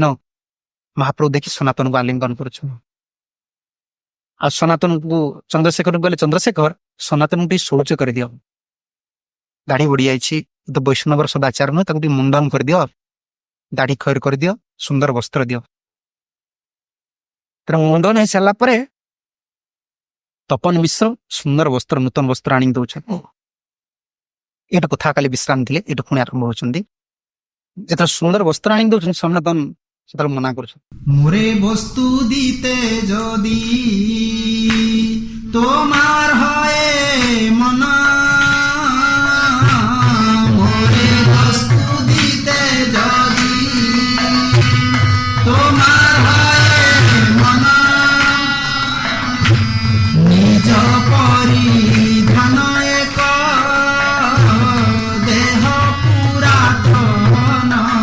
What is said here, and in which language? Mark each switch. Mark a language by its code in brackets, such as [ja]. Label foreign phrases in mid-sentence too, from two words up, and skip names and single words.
[or] ମହାପ୍ରଭୁ ଦେଖି ସନାତନକୁ ଆଲିଙ୍ଗନ କରୁଛୁ। ଆଉ ସନାତନକୁ ଚନ୍ଦ୍ରଶେଖରଙ୍କୁ କହିଲେ, ଚନ୍ଦ୍ରଶେଖର ସନାତନକୁ ଟିକେ ଶୌଚ କରିଦିଅ, ଦାଢି ବଢି ଯାଇଛି, ତ ବୈଷ୍ଣବର ସଦାଚାର ନୁହେଁ, ତାକୁ ଟିକେ ମୁଣ୍ଡନ କରିଦିଅ, ଦାଢି ଖୈର କରିଦିଅ, ସୁନ୍ଦର ବସ୍ତ୍ର ଦିଅ। ତେଣୁ ମୁଣ୍ଡନ ହେଇସାରିଲା ପରେ ତପନ ମିଶ୍ର ସୁନ୍ଦର ବସ୍ତ୍ର, ନୂତନ ବସ୍ତ୍ର ଆଣି ଦଉଛନ୍ତି। ଏଇଟା କଥା କାଲି ବିଶ୍ରାମ ଥିଲେ, ଏଇଟା ପୁଣି ଆରମ୍ଭ ହଉଛନ୍ତି। ଯେତେବେଳେ ସୁନ୍ଦର ବସ୍ତ୍ର ଆଣି ଦଉଛନ୍ତି, ସନାତନ ସେତେବେଳେ ମନା କରୁଛନ୍ତି, [bn] মোরে বস্তু দিতে যদি তোমার হয় মন, মোরে বস্তু দিতে যদি তোমার হয় মন, নিজ পরিধান এক দেহ পুরাতন,